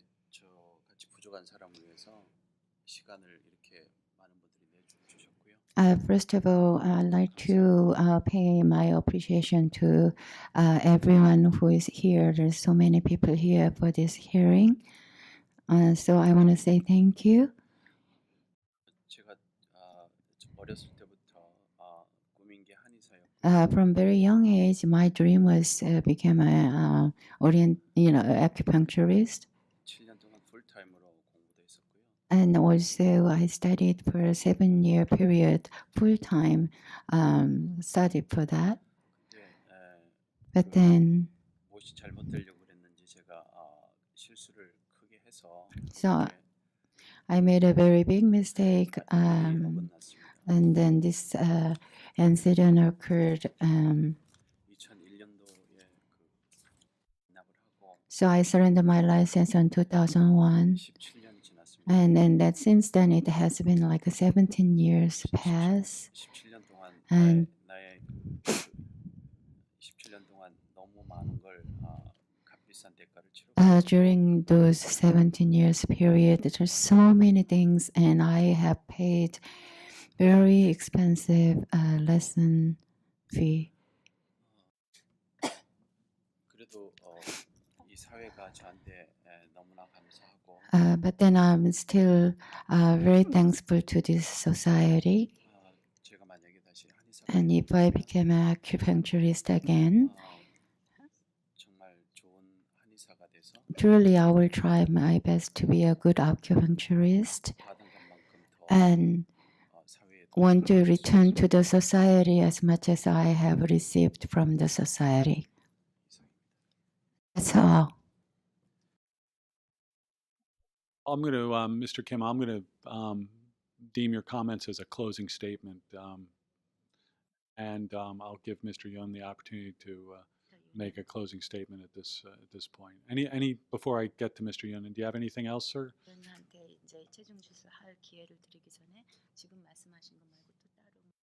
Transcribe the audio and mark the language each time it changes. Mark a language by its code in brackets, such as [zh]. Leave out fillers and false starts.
[ko] 저 같이 부족한 사람을 위해서 시간을 이렇게 많은 분들이 내주고 [en] First of all, I'd like to pay my appreciation to everyone who is here. There's so many people here for this hearing. So I want to say thank you. [ko] 제가 좀 어렸을 때부터 꿈인 게 한의사였고 [en] From very young age, my dream was become a acupuncturist. [ko] 7년 동안 풀타임으로 공부도 했었고요. [en] And also, I studied for a 7-year period, full time, studied for that. [ko] 예, [en] But then, [ko] 무엇이 잘못되려고 그랬는지 제가 실수를 크게 해서 [en] so I made a very big mistake, [ko] 어긋났습니다. [en] and then this incident occurred. [ko] 2001년도에 납을 하고 [en] So I surrendered my license in 2001, [ko] 17년이 지났습니다. [en] and then that since then it has been like 17 years pass. [ko] 17년 동안 [en] And- [ko] 나의 17년 동안 너무 많은 걸 값비싼 대가를 치르고 [en] During those 17 years period, there's so many things, and I have paid very expensive lesson fee. [ko] 그래도 이 사회가 저한테 너무나 감사하고 [en] But then I'm still very thankful to this society. [ko] 제가 만약에 다시 한의사가 [en] And if I became an acupuncturist again, [ko] 정말 좋은 한의사가 돼서 [en] truly I will try my best to be a good acupuncturist [ko] 받은 것만큼 더 [en] and [ko] 사회에 [en] want to return to the society as much as I have received from the society. That's all. I'm going to, Mr. Kim, I'm going to deem your comments as a closing statement, and I'll give Mr. Yun the opportunity to make a closing statement at this point. Any before I get to Mr. Yun, do you have anything else, sir? [ko] 한테 이제 최종 주스할 기회를 드리기 전에 지금 말씀하신 것 말고 또 따로